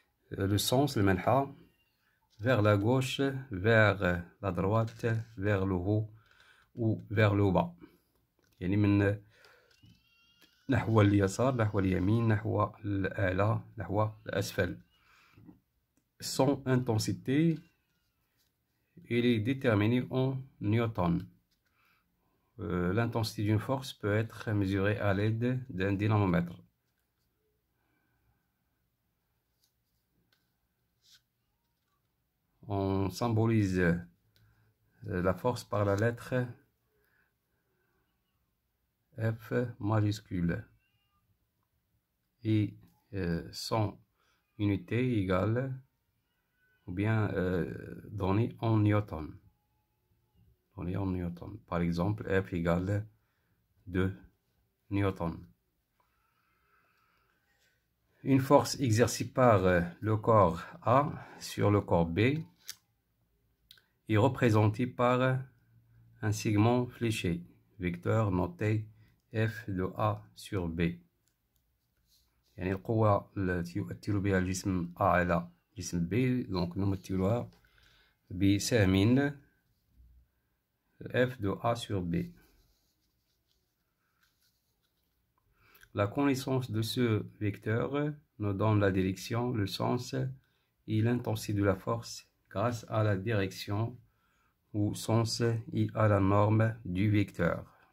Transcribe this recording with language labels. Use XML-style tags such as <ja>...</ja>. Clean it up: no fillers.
<fr>Le sens, المنحى, vers la gauche, vers la droite, vers le haut ou vers le bas.</fr> <ar>يعني من نحو اليسار، نحو اليمين، نحو الأعلى، نحو الأسفل.</ar> <fr>Son intensité, il est déterminé en newton. L'intensité d'une force peut être mesurée à l'aide d'un dynamomètre. On symbolise la force par la lettre F majuscule et son unité égale ou bien donnée en newton. Par exemple, F égale 2 newtons. Une force exercée par le corps A sur le corps B est représentée par un segment fléché, vecteur noté F de A sur B.</fr> <ar>يعني القوة التي يؤثر بها الجسم A على جسم B donc نمثلها بسهم</ar> <fr>F de A sur B. La connaissance de ce vecteur nous donne la direction, le sens et l'intensité de la force grâce à la direction ou sens et à la norme du vecteur.</fr>